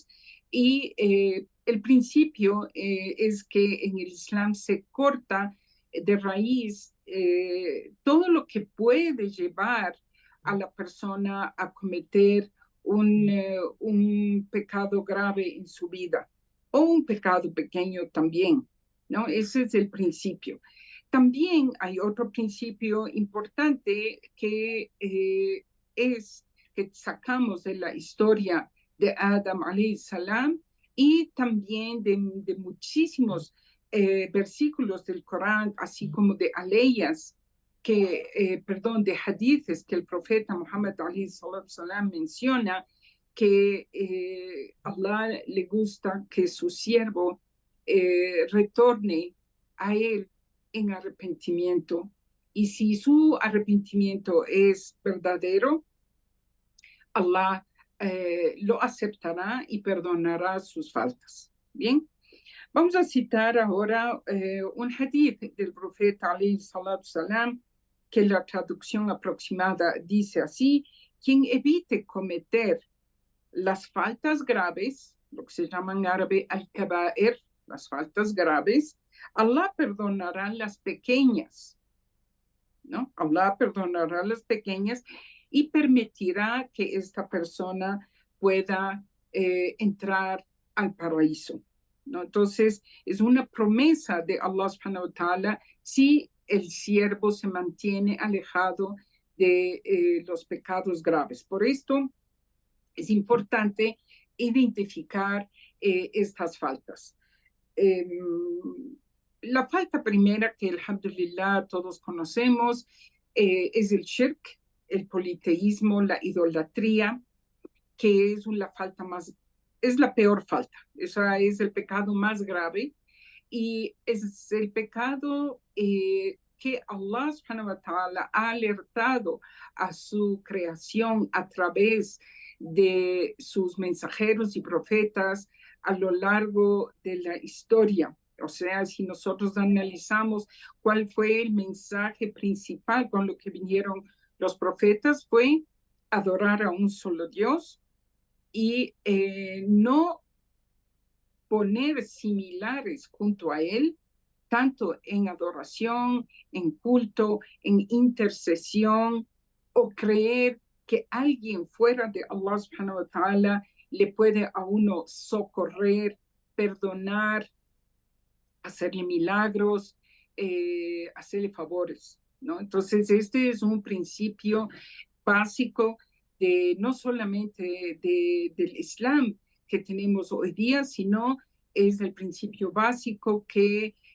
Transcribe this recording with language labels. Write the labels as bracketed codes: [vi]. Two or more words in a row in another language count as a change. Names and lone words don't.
[es] Y el principio es que en el Islam se corta de raíz todo lo que puede llevar a la persona a cometer un pecado grave en su vida o un pecado pequeño también, ¿no? Ese es el principio. También hay otro principio importante que es que sacamos de la historia de Adam [ar] عليه السلام [es] y también de muchísimos versículos del Corán, así como de aleyas, de hadiths que el profeta Muhammad [ar] عليه السلام [es] menciona, que Allah le gusta que su siervo retorne a él en arrepentimiento. Y si su arrepentimiento es verdadero, Allah lo aceptará y perdonará sus faltas. Bien, vamos a citar ahora un hadith del profeta [ar] عليه الصلاة السلام, [es] que la traducción aproximada dice así: quien evite cometer las faltas graves, lo que se llama en árabe al-kaba'ir, las faltas graves, Allah perdonará las pequeñas, ¿no? Allah perdonará las pequeñas y permitirá que esta persona pueda entrar al paraíso, ¿no? Entonces, es una promesa de [ar] الله سبحانه وتعالى [es] si el siervo se mantiene alejado de los pecados graves. Por esto, es importante identificar estas faltas. La falta primera que, alhamdulillah, todos conocemos es el shirk, el politeísmo, la idolatría, que es la falta más, es la peor falta. Esa es el pecado más grave y es el pecado que [ar] الله سبحانه وتعالى [es] ha alertado a su creación a través de sus mensajeros y profetas a lo largo de la historia. O sea, si nosotros analizamos cuál fue el mensaje principal con lo que vinieron los profetas, fue adorar a un solo Dios y no poner similares junto a él, tanto en adoración, en culto, en intercesión, o creer que alguien fuera de [ar] الله سبحانه وتعالى [es] le puede a uno socorrer, perdonar, hacerle milagros, hacerle favores, ¿no? Entonces, este es un principio básico de no solamente del Islam que tenemos hoy día, sino es el principio básico que